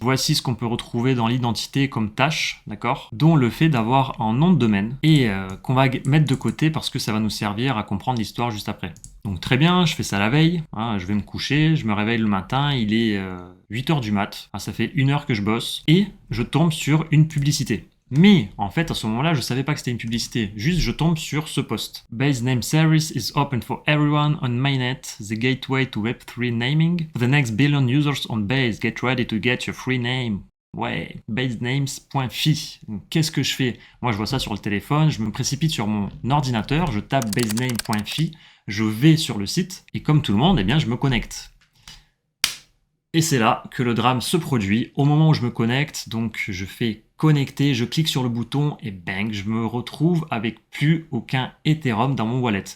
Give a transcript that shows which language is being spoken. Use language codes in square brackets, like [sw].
[fr] Voici ce qu'on peut retrouver dans l'identité comme tâche, d'accord, dont le fait d'avoir un nom de domaine et qu'on va mettre de côté parce que ça va nous servir à comprendre l'histoire juste après. Donc très bien, je fais ça la veille, hein, je vais me coucher, je me réveille le matin, il est 8h du mat, ça fait 1 heure que je bosse, et je tombe sur une publicité. Mais en fait, à ce moment-là, je savais pas que c'était une publicité. Juste, je tombe sur ce post. [en] Base name service is open for everyone on mainnet, the gateway to Web3 naming. For the next billion users on Base, get ready to get your free name. [fr] Ouais, basenames.fi. Qu'est-ce que je fais? Moi, je vois ça sur le téléphone, je me précipite sur mon ordinateur, je tape basename.fi, je vais sur le site, et comme tout le monde, eh bien, je me connecte. Et c'est là que le drame se produit. Au moment où je me connecte, donc je fais connecter, je clique sur le bouton et bang, je me retrouve avec plus aucun Ethereum dans mon wallet.